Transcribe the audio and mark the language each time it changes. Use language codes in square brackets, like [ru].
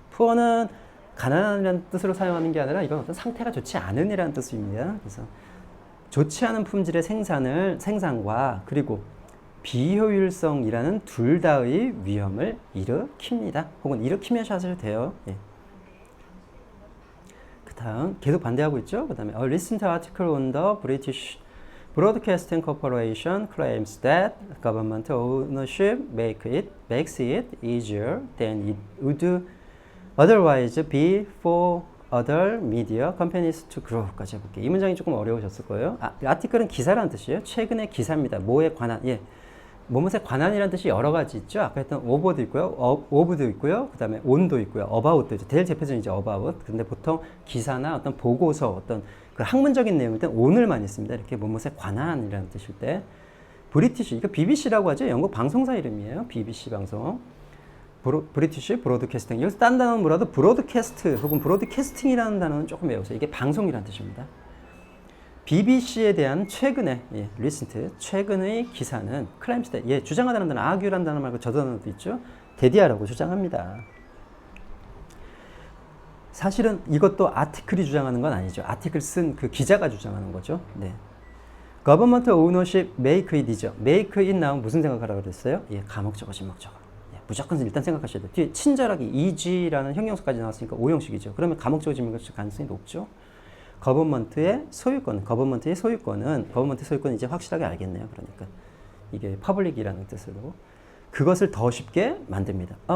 [ko] poor는 가난이라는 뜻으로 사용하는 게 아니라 이건 어떤 상태가 좋지 않은 이라는 뜻입니다. 그래서 좋지 않은 품질의 생산과 그리고 비효율성이라는 둘 다의 위험을 일으킵니다. 혹은 일으키면서 하셔도 돼요. 그 다음 계속 반대하고 있죠. 그 다음에 [en] A recent article on the British Broadcasting Corporation claims that government ownership makes it easier than it would otherwise be for other media companies to grow까지 해볼게요. [ko] 이 문장이 조금 어려우셨을 거예요. 아티클은 기사라는 뜻이에요. 최근의 기사입니다. 뭐에 관한, 뭐뭐에 관한이라는 뜻이 여러 가지 있죠. 아까 했던 over도 있고요. of도 있고요. 그 다음에 on도 있고요. about도 있죠. 제일 대표적인 이제 about. 근데 보통 기사나 어떤 보고서, 어떤 그 학문적인 내용일 땐 on을 많이 씁니다. 이렇게 뭐뭐에 관한이라는 뜻일 때. 브리티시, 이거 BBC라고 하죠. 영국 방송사 이름이에요. BBC 방송. 브리티시 브로드캐스팅. 여기서 딴 단어는 뭐라도 브로드캐스트 혹은 브로드캐스팅이라는 단어는 조금 외우세요. 이게 방송이라는 뜻입니다. BBC에 대한 최근의 recent 최근의 기사는 [en] claims that [ko] 주장하다는 단어, argue라는 단어 말고 저 단어도 있죠. 대디아라고 주장합니다. 사실은 이것도 아티클이 주장하는 건 아니죠. 아티클 쓴 그 기자가 주장하는 거죠. 네. [en] Government ownership make it이죠. [ko] make it 나오면 무슨 생각하라고 그랬어요? 가목적어, 진목적어. 무조건 일단 생각하셔야 돼요. 뒤에 친절하게 is라는 형용사까지 나왔으니까 오형식이죠. 그러면 가목적어, 진목적어 가능성이 높죠. 거버먼트의 소유권, 거버먼트의 소유권은 이제 확실하게 알겠네요. 그러니까 이게 퍼블릭이라는 뜻으로 그것을 더 쉽게 만듭니다.